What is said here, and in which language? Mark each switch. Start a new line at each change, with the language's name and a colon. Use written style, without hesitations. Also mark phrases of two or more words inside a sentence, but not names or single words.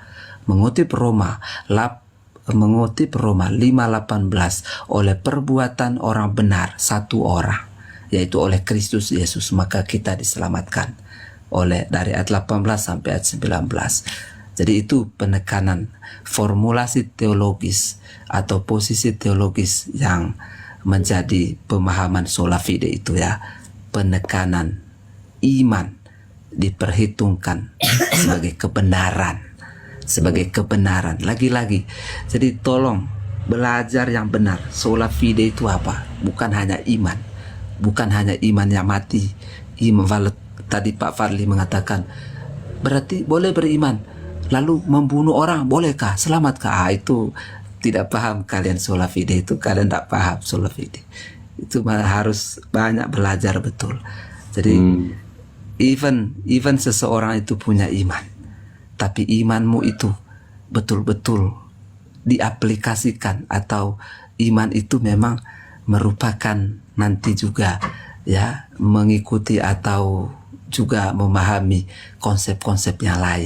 Indonesian: Mengutip Roma 5:18, oleh perbuatan orang benar satu orang, yaitu oleh Kristus Yesus, maka kita diselamatkan. Oleh dari ayat 18 sampai ayat 19. Jadi itu penekanan formulasi teologis atau posisi teologis yang menjadi pemahaman
Latin: sola fide
Indonesian: itu ya. Penekanan iman diperhitungkan sebagai kebenaran, sebagai kebenaran. Lagi-lagi, jadi tolong belajar yang benar.
Latin: Sola fide
Indonesian: itu apa? Bukan hanya iman, bukan hanya iman yang mati. Tadi Pak Fadli mengatakan berarti boleh beriman. Lalu membunuh orang bolehkah? Selamatkah? Itu tidak paham kalian
Latin: sola fide
Indonesian: itu, kalian tidak paham
Latin: sola fide.
Indonesian: Itu harus banyak belajar betul. Jadi even seseorang itu punya iman, tapi imanmu itu betul-betul diaplikasikan, atau iman itu memang merupakan nanti juga ya mengikuti atau juga memahami konsep-konsep yang lain.